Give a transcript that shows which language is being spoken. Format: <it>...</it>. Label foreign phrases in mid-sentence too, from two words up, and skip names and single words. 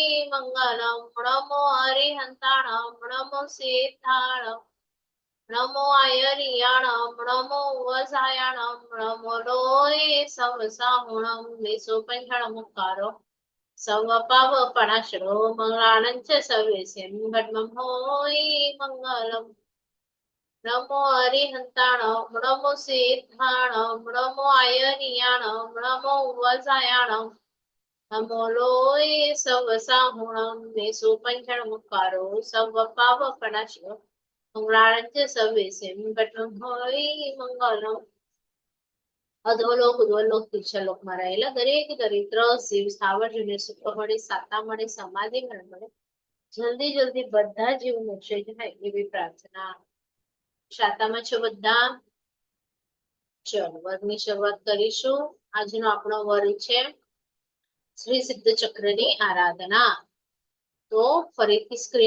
<pra>मङ्गलं नमो अरिहन्ताणं नमो सीताणं नमो आयर्याणं नमो उवसायाणं नमो लोये सवसाहुणं विसुपञ्चणमुक्कारो सवपावपणाश्रो मङ्गलाणञ्च सवेसिं धर्मं होयि मङ्गलम् नमो अरिहन्ताणं नमो सिद्धाणं नमो आयर्याणं नमो उवसायाणं नमो लोये सवसाहुणं विसुपञ्चणमुक्कारो सवपावपणाश्रो मङ्गलाणञ्च सवेसिं धर्मं होयि मङ्गलम्</pra> <gu>અધોલોક ઉદ્વલોક તીર્ષલોકમાં રહેલા દરેક દરિદ્ર શિવ સ્થાવર જુને સુખ મળે સાતા મળે સમાધિ મળે જલ્દી જલ્દી બધા જીવ મોક્ષે જાય એવી પ્રાર્થના શાતામાં છો બધા ચલો વર્ગની શરૂઆત કરીશું આજનો આપણો વર્ગ છે શ્રી સિદ્ધ ચક્રની આરાધના તો ફરીથી સ્ક્રીન</gu>